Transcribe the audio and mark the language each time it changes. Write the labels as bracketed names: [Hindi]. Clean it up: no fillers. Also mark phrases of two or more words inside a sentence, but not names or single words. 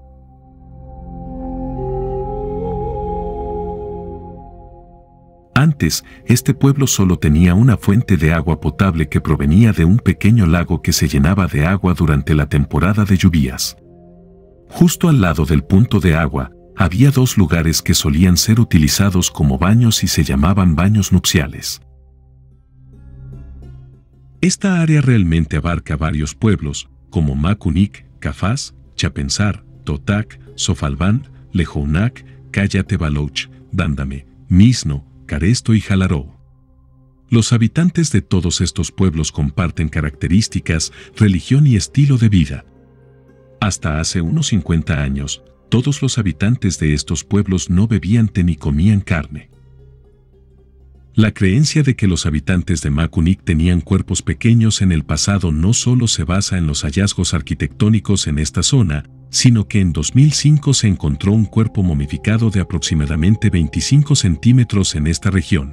[Spanish] Antes, este pueblo solo tenía una fuente de agua potable que provenía de un pequeño lago que se llenaba de agua durante la temporada de lluvias. Justo al lado del punto de agua, había dos lugares que solían ser utilizados como baños y se llamaban baños nupciales. Esta área realmente abarca varios pueblos, como Makunik, Cafás, Chapensar, Totak, Sofalbán, Lejounac, Cayate-Baloch, Dándame, Misno, Caresto y Jalaró. Los habitantes de todos estos pueblos comparten características, religión y estilo de vida. Hasta hace unos 50 años, todos los habitantes de estos pueblos no bebían té ni comían carne. La creencia de que los habitantes de Makunik tenían cuerpos pequeños en el pasado no solo se basa en los hallazgos arquitectónicos en esta zona, sino que en 2005 se encontró un cuerpo momificado de aproximadamente 25 centímetros en esta región.